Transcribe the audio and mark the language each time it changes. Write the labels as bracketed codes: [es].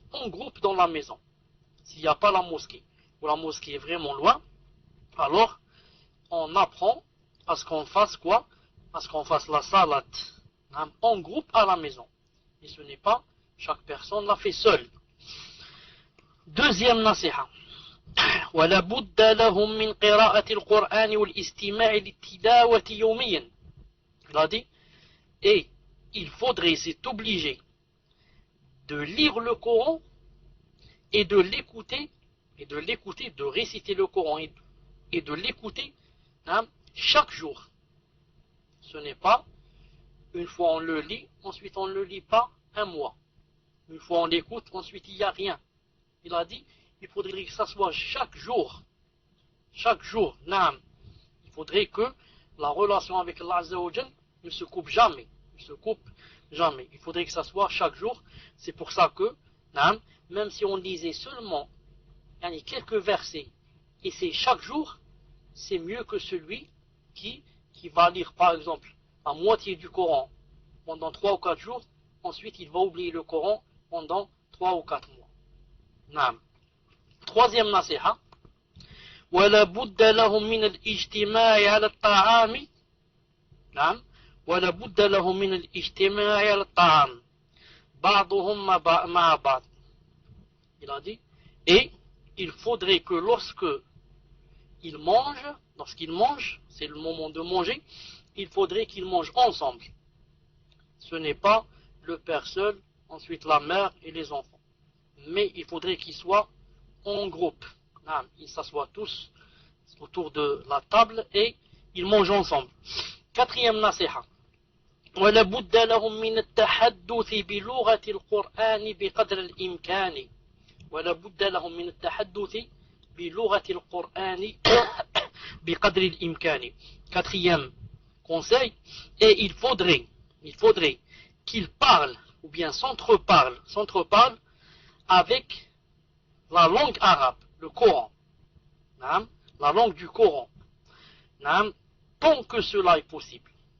[fr] en groupe dans la maison. S'il n'y a pas la mosquée, ou la mosquée est vraiment loin, alors on apprend à ce qu'on fasse quoi? À ce qu'on fasse la salat en groupe à la maison. Et ce n'est pas chaque personne l'a fait seule. Deuxième nasiha. [ar] ولا بد لهم من قراءة القرآن والاستماع للتلاوة يوميا. [fr] Il a dit, et il faudrait, c'est obligé, de lire le Coran et de l'écouter, de réciter le Coran et de l'écouter chaque jour. Ce n'est pas une fois on le lit, ensuite on ne le lit pas un mois. Une fois on l'écoute, ensuite il n'y a rien. Il a dit, il faudrait que ça soit chaque jour. Chaque jour, il faudrait que la relation avec Allah Azza wa Jal ne se coupe jamais. Il faudrait que ça soit chaque jour. C'est pour ça que, même si on lisait seulement quelques versets, et c'est chaque jour, c'est mieux que celui qui va lire par exemple la moitié du Coran pendant 3 ou 4 jours, ensuite il va oublier le Coran pendant 3 ou 4 mois. Troisième nasiha. [ar] ولا بد لهم من الاجتماع على الطعام. ولا بد لهم من الاجتماع على الطعام بعضهم مع بعض. [fr] Il a dit, et il faudrait que lorsqu'ils mangent, c'est le moment de manger, il faudrait qu'ils mangent ensemble. Ce n'est pas le père seul, ensuite la mère et les enfants. Mais il faudrait qu'ils soient en groupe. Ils s'assoient tous autour de la table et ils mangent ensemble. Quatrième nasiha. [ar] ولا بد لهم من التحدث بلغة القرآن بقدر الإمكان. ولا بد لهم من التحدث بلغة القرآن بقدر الإمكان. [fr] Quatrième conseil, et il faudrait qu'ils parlent ou bien s'entreparlent avec la langue arabe, le Coran, la langue du Coran, tant que cela est possible.